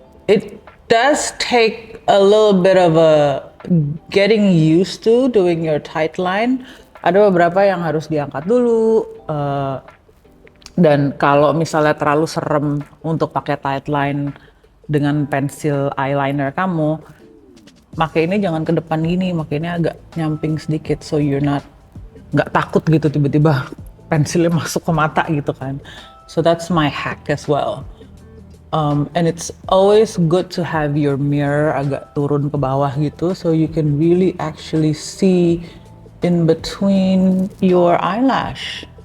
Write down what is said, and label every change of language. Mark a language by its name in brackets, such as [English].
[English] It does take a little bit of a getting used to doing your tight line. [Indonesian] Ada beberapa yang harus diangkat dulu, dan kalau misalnya terlalu serem untuk pakai tight line dengan pensil eyeliner kamu, pakai ini jangan ke depan gini, pakai ini agak nyamping sedikit, [English] so you're [Indonesian] nggak takut gitu tiba-tiba pensilnya masuk ke mata gitu kan. [English] So that's my hack as well. And it's always good to have your mirror [Indonesian] agak turun ke bawah gitu, [English] so you can really actually see in between your eyelash.